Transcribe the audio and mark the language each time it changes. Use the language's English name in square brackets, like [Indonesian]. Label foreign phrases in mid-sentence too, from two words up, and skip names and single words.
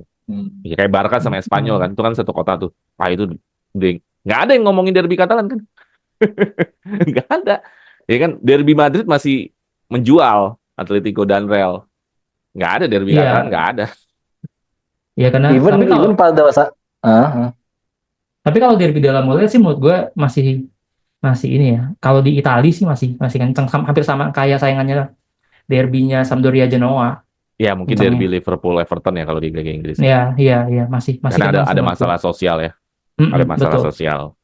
[Indonesian] Ya, kayak Barca sama Espanyol kan, itu kan satu kota tuh. Itu nggak ada yang ngomongin derby Catalan kan? Nggak ada. Ya kan, derby Madrid masih menjual Atletico dan Real. Nggak ada derby Catalan, nggak ada. Ya karena even pada masa tapi kalau derby della Mole sih menurut gue masih ini ya. Kalau di Italia sih masih kencang, hampir sama kayak saingannya derbynya Sampdoria Genoa. Ya mungkin derby Liverpool Everton ya kalau di Liga Inggris. Iya, masih karena ada masalah sosial ya. Ada masalah sosial.